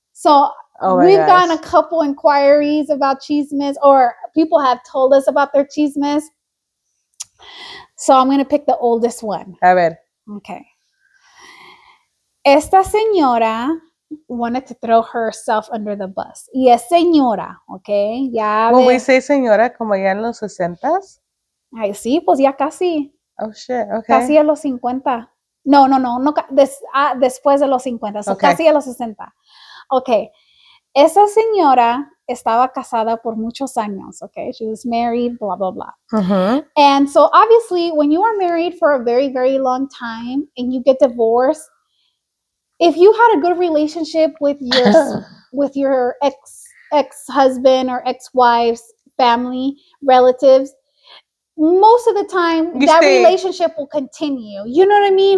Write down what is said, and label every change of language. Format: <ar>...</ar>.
<en>So we've gotten a couple inquiries about chismes, or people have told us about their chismes. So I'm going to pick the oldest one.</en> <es>A ver.</es> <en>Okay.</en> <es>Esta señora</es> <en>wanted to throw herself under the bus.</en> <es>Y es señora, okay? Ya</es> <en>Will we say</en> <es>señora como ya en los 60s? Ay, sí, pues ya casi.</es> <en>Oh, shit, okay.</en> <es>Casi a los 50. No, después de los 50, so</es> <en>okay.</en> <es>Casi a los 60. Okay. Esa señora estaba casada por muchos años, okay?</es> <en>She was married, blah, blah, blah. Mm-hmm. And so obviously, when you are married for a very, very long time and you get divorced, if you had a good relationship with your ex-husband or ex-wife's family, relatives, most of the time relationship will continue. You know what I mean?</en>